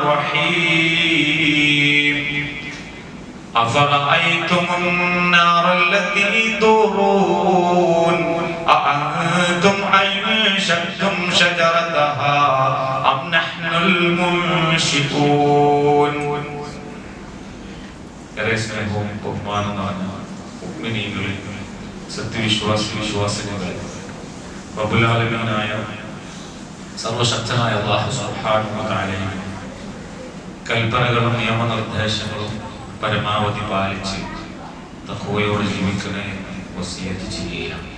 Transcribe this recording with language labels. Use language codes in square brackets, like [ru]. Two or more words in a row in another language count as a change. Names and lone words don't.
[ar] الرحيم أفرأيتم النار التي تورون أأنتم أنشأتم شجرتها أم نحن [ml] المنشئون സത്യവിശ്വാസികളെ റബ്ബുൽ ആലമീനായ സർവശക്തനായ അല്ലാഹു [ar] سبحانه وتعالى [ml] കൽപ്പനകളും നിയമനിർദ്ദേശങ്ങളും പരമാവധി പാലിച്ച് തഖ്വയോടെ ജീവിക്കണേ വസിയത്ത് ചെയ്യുക.